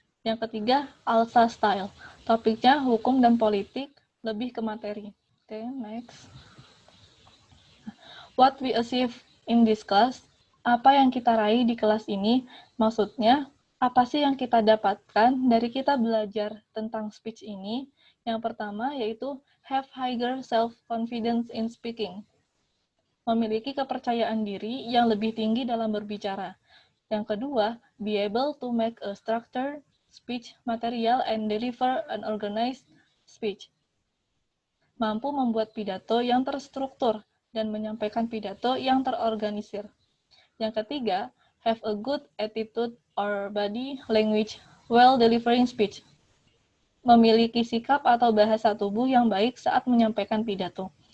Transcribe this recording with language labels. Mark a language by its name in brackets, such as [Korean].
[Indonesian] Yang ketiga, Alsa style, topiknya hukum dan politik, lebih ke materi. Oke, next. [English] What we achieve in this class, [Indonesian] apa yang kita raih di kelas ini, maksudnya, apa sih yang kita dapatkan dari kita belajar tentang speech ini? Yang pertama yaitu [English] have higher self-confidence in speaking. [Indonesian] Memiliki kepercayaan diri yang lebih tinggi dalam berbicara. Yang kedua, [English] be able to make a structured speech material and deliver an organized speech. [Indonesian] mampu membuat pidato yang terstruktur dan menyampaikan pidato yang terorganisir. Yang ketiga, [English] have a good attitude or body language while delivering speech. [Indonesian] Memiliki sikap atau bahasa tubuh yang baik saat menyampaikan pidato.